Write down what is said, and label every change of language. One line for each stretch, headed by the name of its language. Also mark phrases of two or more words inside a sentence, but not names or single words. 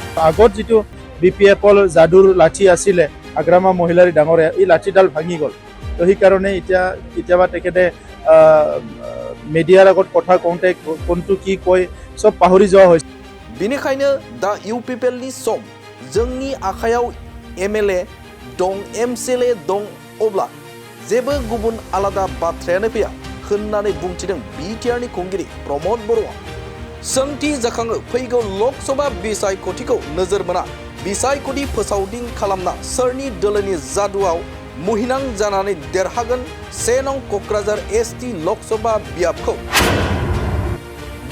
Assamese: আগত যিটো বিপিএফৰ যাদুৰ লাঠি আছিলে হাগ্ৰামা মহিলাৰী ডাঙৰীয়া, এই লাঠিডাল ভাঙি গ'ল। তো সেইকাৰণে কেতিয়াবা তেখেতে মিডিয়াৰ আগত কথা কওঁতে কোনটো কি কয় চব পাহৰি যোৱা হৈছে।
Bodo: बेनिखायनो दा इउपिपिएलनि सम, जोंनि आखायाव एमएलए दं, एमसिएलए दं, अब्ला जेबो गुबुन आलादा बाथ्रायानो फैया होननानै बुंथिदों बिटिआरनि खुंगिरि प्रमद बर'आ। सोंथि जाखाङो, फैगौ लोकसभा बिसायख'थिखौ नोजोर बोना बिसायख'थि फोसावदिं खालामना सोरनि दोलोनि जादुआव मुहिनां जानानै देरहागोन 1 नं क'क्राझार एसटि लोकसभा बियाबखौ?